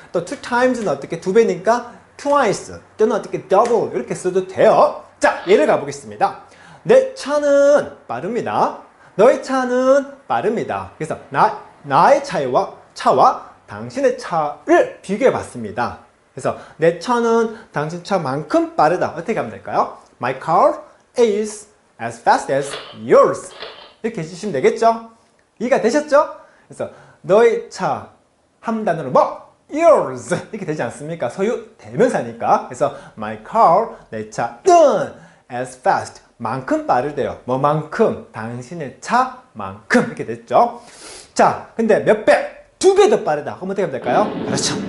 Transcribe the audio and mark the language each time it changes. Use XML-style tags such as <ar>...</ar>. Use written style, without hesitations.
<ko>또 two times는 어떻게 2배니까 twice 또는 어떻게 double 이렇게 써도 돼요. 자, 예를 가보겠습니다. 내 차는 빠릅니다. 너의 차는 빠릅니다. 그래서 나의 차와 당신의 차를 비교해 봤습니다. 그래서 내 차는 당신 차만큼 빠르다. 어떻게 하면 될까요?</ko> <en>My car is as fast as yours.</en> <ko>이렇게 해주시면 되겠죠? 이해가 되셨죠? 그래서 너의 차 한 단어로 뭐? yours 이렇게 되지 않습니까? 소유 대명사니까. 그래서</ko> <en>my car</en> <ko>내 차는</ko> <en>as fast</en> <ko>만큼 빠르대요. 뭐만큼? 당신의 차만큼 이렇게 됐죠. 자, 근데 몇 배? 2배 더 빠르다. 그럼 어떻게 하면 될까요? 그렇죠.</ko>